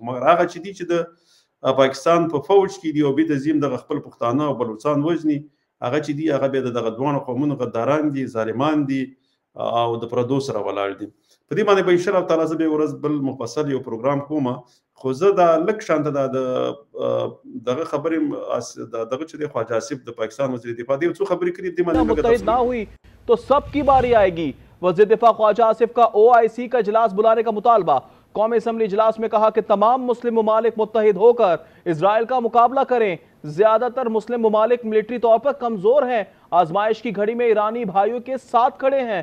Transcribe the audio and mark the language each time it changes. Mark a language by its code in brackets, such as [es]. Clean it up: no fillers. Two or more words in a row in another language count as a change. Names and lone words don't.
[ps] خو مګر هغه چې دي چې د پاکستان په فوج کې دي او بیا د زیم دغه خپل پښتانه او بلوچستان وژني، هغه چې دي هغه بیا د دغه دواړو قومونو غداران دي، ظالمان دي او د پردو سره ولاړ دي. په دې باندې به انشاءالله تعالی زه بیا ورځ بل مفصل یو پروګرام کوم، خو زه دا لږ شانته دا دغه خبرې دغه چې دی خواجه آصف د پاکستان وزیر دفاع دی څو خبرې کړي دي [ur] متحد نہ ہوئی تو سب کی باری آئے گی. وزیر دفاع خواجہ آصف کا OIC کا اجلاس بلانے کا مطالبہ. قومی اسمبلی اجلاس میں کہا کہ تمام مسلم ممالک متحد ہو کر اسرائیل کا مقابلہ کریں. زیادہ تر مسلم ممالک ملٹری طور پر کمزور ہیں، آزمائش کی گھڑی میں ایرانی بھائیوں کے ساتھ کھڑے ہیں.